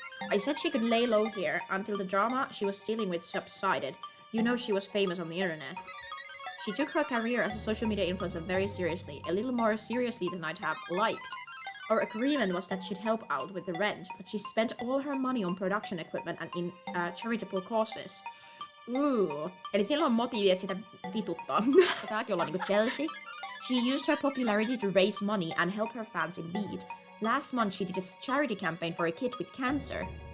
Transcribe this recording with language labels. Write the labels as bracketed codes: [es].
[en] I said she could lay low here until the drama she was dealing with subsided. You know she was famous on the internet. She took her career as a social media influencer very seriously, a little more seriously than I'd have liked. Our agreement was that she'd help out with the rent, but she spent all her money on production equipment and in charitable causes. [fi] Eli sillä on motiivi, että sitä vituttaa. Ja tääkin ollaan niinku Chelsea. [en] She used her popularity to raise money and help her fans in need. Last month she did a charity campaign for a kid with cancer.